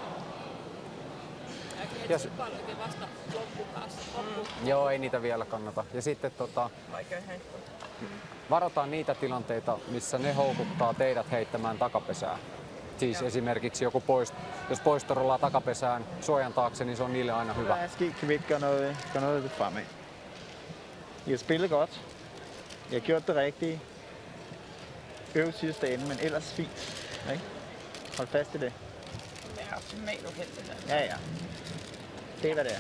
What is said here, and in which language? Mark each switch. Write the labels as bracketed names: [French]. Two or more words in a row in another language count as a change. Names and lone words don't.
[Finnish] Joo, ei niitä vielä kannata. Ja sitten varotaan niitä tilanteita, missä ne houkuttaa teidät heittämään takapesään. Siis esimerkiksi joku jos poisto rullaa takapesään suojan taakse, niin se on niille aina hyvä. [Danish] Kan vi ikke gøre noget fremad. I har spillet godt. I har gjort det rigtige. Øv sidste ende, men ellers fint. Ikke? Hold fast i det. Det er optimalt uheldigt. Ja. Det er hvad det er.